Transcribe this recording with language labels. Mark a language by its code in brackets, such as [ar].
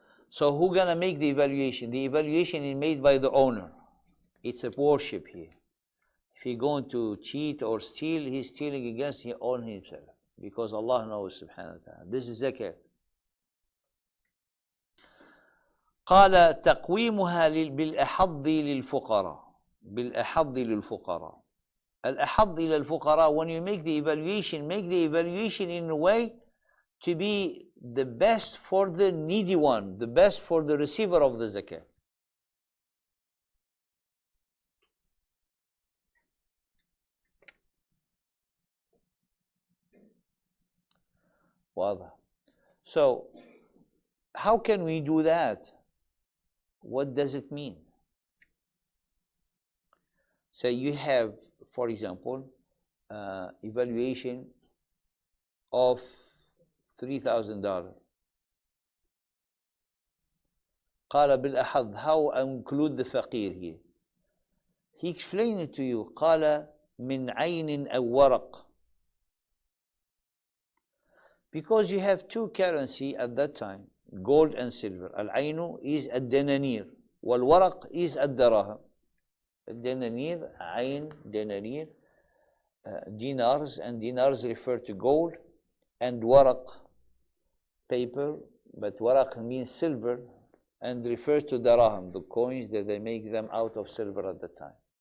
[en] So who's going to make the evaluation? The evaluation is made by the owner. It's a worship here. If he's going to cheat or steal, he's stealing against his own himself, because Allah knows subhanahu wa ta'ala. This is zakat. [ar] قال تقويمها بالأحظ للفقراء. بالأحظ للفقراء. الأحظ إلى الفقراء, [en] when you make the evaluation in a way to be the best for the needy one, the best for the receiver of the zakat. [ar] واضح. [en] So how can we do that? What does it mean? So you have, for example, evaluation of $3,000. [ar] قال بالأحظ, [en] how include the فقير here? He explained it to you. [ar] قال من عين أو ورق. [en] Because you have two currency at that time, gold and silver. [ar] العين [en] is [ar] الدنانير والورق is الدراهم. الدنانير عين دنانير, [en] dinars, and dinars refer to gold, and ورق paper, but ورق means silver and refers to daraham, the coins that they make them out of silver at the time.